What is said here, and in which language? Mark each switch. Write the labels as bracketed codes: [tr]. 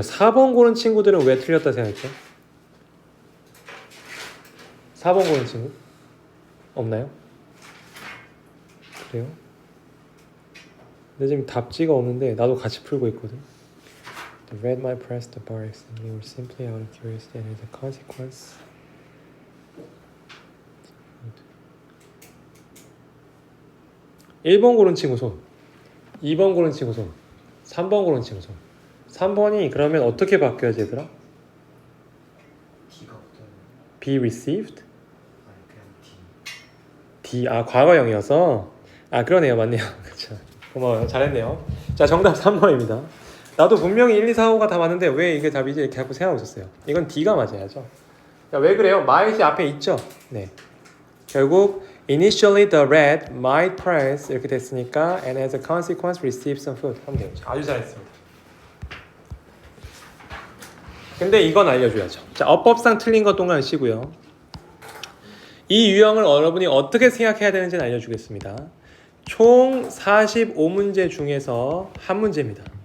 [ko] 4번 고른 친구들은 왜 틀렸다 생각했죠? 4번 고른 친구? 없나요? 그래요? 근데 지금 답지가 없는데 나도 같이 풀고 있거든. [en] The red might press the bar accidentally or simply out of curiosity and as a consequence. [ko] 1번 고른 친구 손, 2번 고른 친구 손, 3번 고른 친구 손. 3번이 그러면 어떻게 바뀌어야지 얘들아? T가 붙어요. [en] Be received? [ko] 아니 그냥 T. D, 과거형이어서? 그러네요. 맞네요. 그렇죠. 고마워요. 잘했네요. 자, 정답 3번입니다. 나도 분명히 1, 2, 4, 5가 다 맞는데 왜 이게 답이지? 이렇게 하고 생각하고 있었어요. 이건 D가 맞아야죠. 자, 왜 그래요? might이 앞에 있죠? 네. 결국 [en] initially the rat might press [ko] 이렇게 됐으니까 [en] and as a consequence receive some food [ko] 하면 되죠. 아주 잘했습니다. 근데 이건 알려줘야죠. 자, 어법상 틀린 것 동안 쉬고요. 이 유형을 여러분이 어떻게 생각해야 되는지는 알려주겠습니다. 총 45문제 중에서 한 문제입니다.